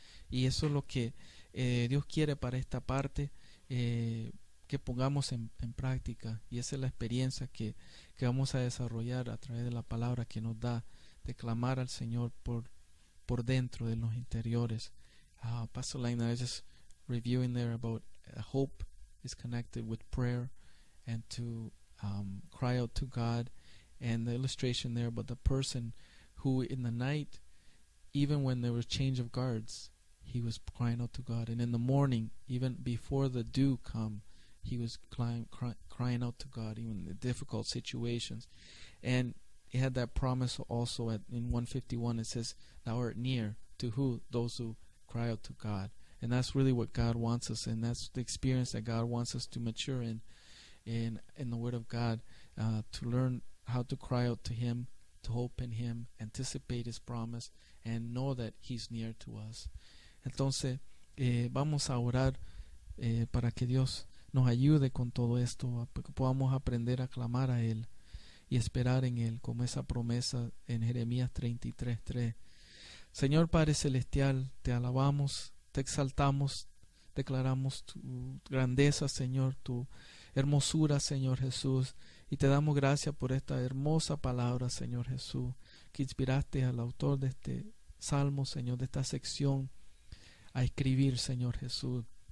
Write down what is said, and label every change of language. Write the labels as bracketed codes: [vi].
[es] Y eso es lo que Dios quiere para esta parte, que pongamos en práctica. Y esa es la experiencia que vamos a desarrollar a través de la palabra que nos da, de clamar al Señor por dentro de los interiores. [en] Pastor Lane, I was just reviewing there about hope is connected with prayer, and to cry out to God, and the illustration there about the person who in the night, even when there was change of guards, he was crying out to God, and in the morning, even before the dew come, he was crying out to God, even in difficult situations. And he had that promise also in 151. It says, thou art near to who? Those who cry out to God. And that's really what God wants us, and that's the experience that God wants us to mature in the Word of God, to learn how to cry out to Him, to hope in Him, anticipate His promise, and know that He's near to us. [es] Entonces, vamos a orar para que Dios nos ayude con todo esto, para que podamos aprender a clamar a Él y esperar en Él, como esa promesa en Jeremías 33:3. Señor Padre Celestial, te alabamos, te exaltamos, declaramos tu grandeza, Señor, tu hermosura, Señor Jesús, y te damos gracias por esta hermosa palabra, Señor Jesús, que inspiraste al autor de este salmo, Señor, de esta sección, a escribir, Señor Jesús.